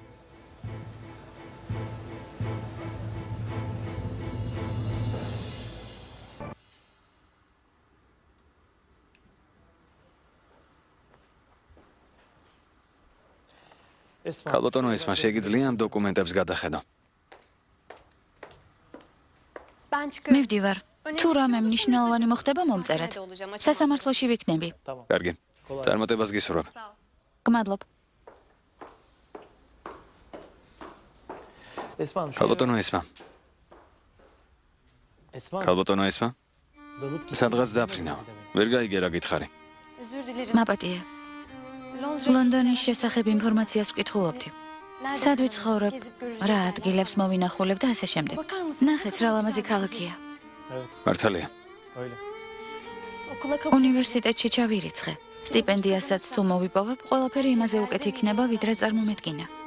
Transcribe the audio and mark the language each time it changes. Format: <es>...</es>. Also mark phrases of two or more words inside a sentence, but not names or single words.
<ka>ქალბატონო ესმა შეგიძლია ამ დოკუმენტებს გადახედო.</ka> <tr>Ben çıkıyorum.</tr> <ka>მივდივარ. თუ რამე მნიშვნელოვანი მოხდება, მომწერეთ. სასამართლოში ვიქნები. კარგი. წარმატებას გისურვებ. გმადლობ. ქალბატონო ესმა. ქალბატონო ესმა. სადღაც დაფრინავ. ვერ გაიგე რა გითხარი.</ka> <tr>Özür dilerim.</tr> <ka>მაპატია.</ka> <tr>Londra'ya</tr> <ka>ლონდონის შესახებ ინფორმაციას ვკითხულობდი. სად ვიცხოვრებ, რა ადგილებს მოვინახულებ და ასე შემდეგ. ნახეთ, რა ლამაზი ქალაქია.</ka> <tr>Evet,</tr> <ka>მართალია.</ka> <tr>öyle.</tr> <ka>უნივერსიტეტში ჩავირიცხე. სტიპენდიასაც თუ მოვიპოვებ, ყველაფერი იმაზე უკეთ იქნება, ვიდრე წარმომედგინა.</ka>